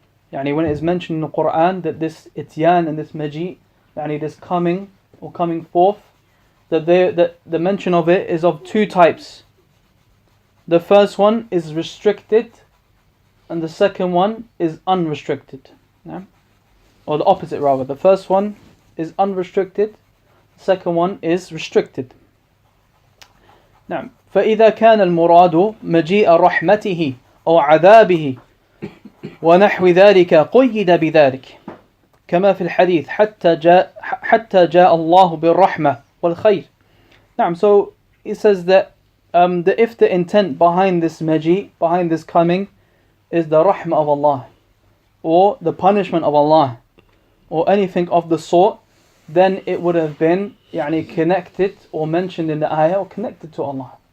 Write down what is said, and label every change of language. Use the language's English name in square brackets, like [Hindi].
[English] When it is mentioned in the Quran that this ityan and this maji, this coming or coming forth, that the mention of it is of two types. The first one is restricted, and the second one is unrestricted. Or the opposite rather. The first one is unrestricted, the second one is restricted. [Arabic] فإذا كان المراد مجيء رحمته أو عذابه ونحو ذلك قيد بذلك كما في الحديث حتى جاء الله بالرحمة والخير. [English] So it says that if the intent behind this maji, behind this coming, is the rahmah of Allah, or the punishment of Allah, or anything of the sort, then it would have been connected or mentioned in the ayah, or connected to Allah.